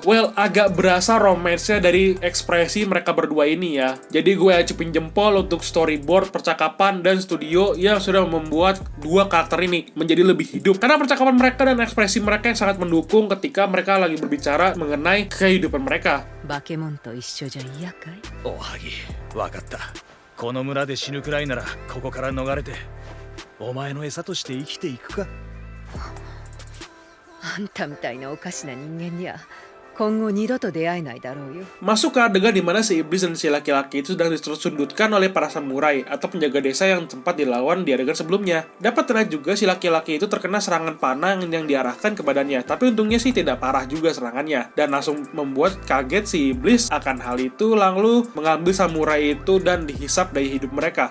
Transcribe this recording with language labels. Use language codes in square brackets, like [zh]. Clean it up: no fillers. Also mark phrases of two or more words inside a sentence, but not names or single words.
[id] Well, agak berasa romansnya dari ekspresi mereka berdua ini ya. Jadi gue cupin jempol untuk storyboard, percakapan, dan studio yang sudah membuat dua karakter ini menjadi lebih hidup. Karena percakapan mereka dan ekspresi mereka yang sangat mendukung ketika mereka lagi berbicara mengenai kehidupan mereka. [ja] バケモンと一緒じゃ嫌かい？おはぎ、わかった。この村で死ぬくらいならここから逃れてお前の餌として生きていくか。あんたみたいなおかしな人間には今後二度と出会えないだろうよ。 [id] Masuk ke adegan di mana si iblis dan si laki-laki itu sedang disundutkan oleh para samurai atau penjaga desa yang sempat dilawan di adegan sebelumnya. Dapat terlihat juga si laki-laki itu terkena serangan panah yang diarahkan ke badannya, tapi untungnya sih tidak parah juga serangannya, dan langsung membuat kaget si iblis akan hal itu, lalu mengambil samurai itu dan dihisap dari hidup mereka.